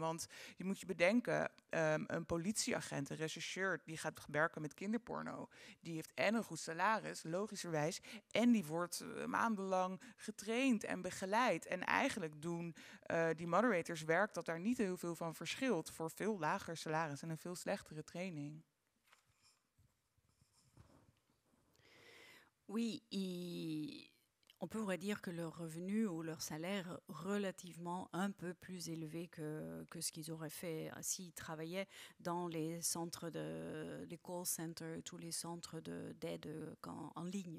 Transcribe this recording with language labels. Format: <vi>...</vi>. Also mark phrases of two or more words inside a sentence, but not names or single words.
<nl>Want je moet je bedenken, een politieagent, een rechercheur, die gaat werken met kinderporno. Die heeft en een goed salaris, logischerwijs. En die wordt maandenlang getraind en begeleid. En eigenlijk doen die moderators werk dat daar niet heel veel van verschilt. Voor veel lager salaris en een veel slechtere training.</nl> <fr>Oui, on pourrait dire que leur revenu ou leur salaire est relativement un peu plus élevé que ce qu'ils auraient fait s'ils travaillaient dans les centres les</fr> <en>call centers,</en> <fr>tous les centres d'aide en ligne.</fr>